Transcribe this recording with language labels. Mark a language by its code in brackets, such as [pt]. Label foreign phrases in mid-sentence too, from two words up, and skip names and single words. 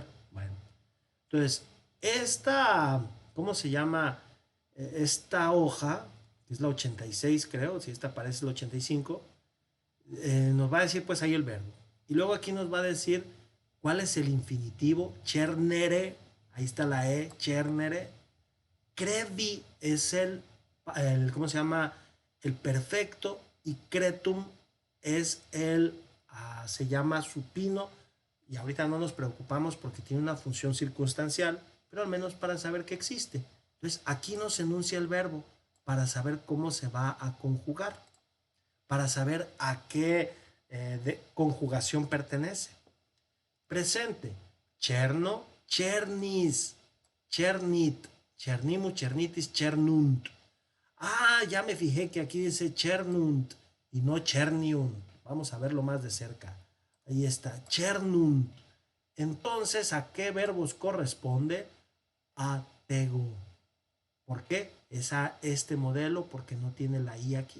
[es] Bueno, entonces, ¿cómo se llama? Esta hoja, que es la 86 creo, si esta parece la 85, nos va a decir pues ahí el verbo. Y luego aquí nos va a decir cuál es el infinitivo. Chernere, ahí está la E, chernere. Crevi es ¿cómo se llama? El perfecto, y cretum es se llama supino, y ahorita no nos preocupamos porque tiene una función circunstancial, pero al menos para saber que existe. Entonces aquí nos enuncia el verbo para saber cómo se va a conjugar, para saber a qué conjugación pertenece. Presente, [la] cherno, chernis, chernit, chernimu, chernitis, chernunt. [es] Ah, ya me fijé que aquí dice chernunt y no cherniunt. Vamos a verlo más de cerca. Ahí está, chernunt. Entonces, ¿a qué verbos corresponde? A tego. ¿Por qué? Es a este modelo porque no tiene la I aquí.